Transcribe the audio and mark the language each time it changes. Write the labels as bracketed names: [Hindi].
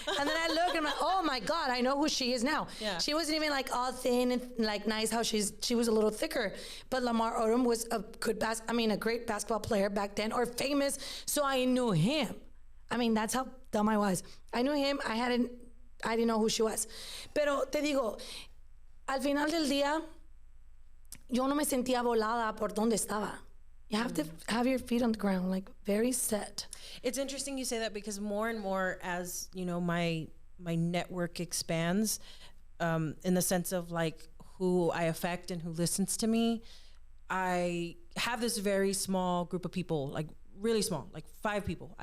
[English] And then I look and I'm like, oh my God, I know who she is now. Yeah. She wasn't even like all thin and like nice. How she was a little thicker. But Lamar Odom was a great basketball player back then, or famous. So I knew him. I mean, that's how dumb I was. I knew him. I didn't know who she was. [Spanish] Pero te digo, al final del día, yo no me sentía volada por donde estaba. [English] You have to have your feet on the ground, like very set. It's interesting you say that, because more and more as, my network expands, in the sense of like who I affect and who listens to me, I have this very small group of people, like really small, like 5 people.